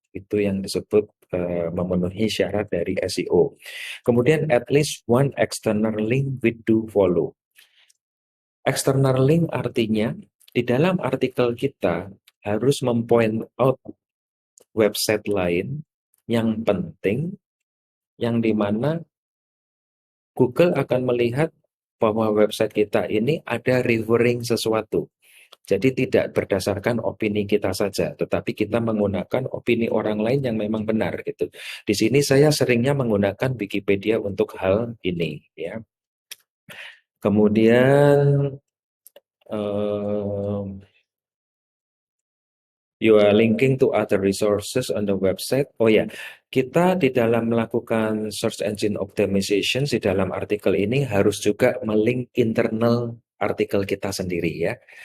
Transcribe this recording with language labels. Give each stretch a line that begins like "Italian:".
Indonesian: Itu yang disebut memenuhi syarat dari SEO. Kemudian
English: at least one external link with do follow.
Indonesian: External link artinya di dalam artikel kita harus mempoint out website lain yang penting, yang dimana Google akan melihat bahwa website kita ini ada referring sesuatu. Jadi tidak berdasarkan opini kita saja, tetapi kita menggunakan opini orang lain yang memang benar gitu. Di sini saya seringnya menggunakan Wikipedia untuk hal ini ya. Kemudian
English: um, you are linking to other resources on the website.
Indonesian: Oh ya, kita di dalam melakukan search engine optimization di dalam artikel ini harus juga melink internal artikel kita sendiri ya.